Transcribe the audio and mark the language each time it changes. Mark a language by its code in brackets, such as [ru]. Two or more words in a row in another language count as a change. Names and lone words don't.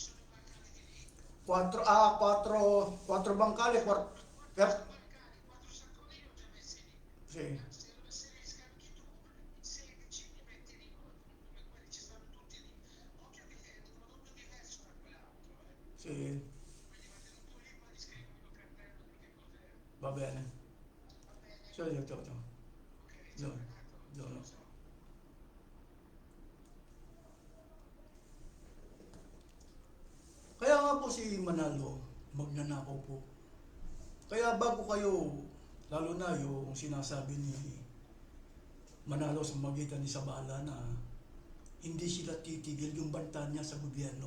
[it] Quattro bancali, sì, sì, va bene. Ciao, ciao, ciao, ciao. Ciao, ciao, ciao. [tl] Kaya nga po si Manalo, magnanakaw po. Kaya bago kayo, lalo na yung sinasabi ni Manalo sa magitan ni Sabala na hindi sila titigil yung banta niya sa gobyerno.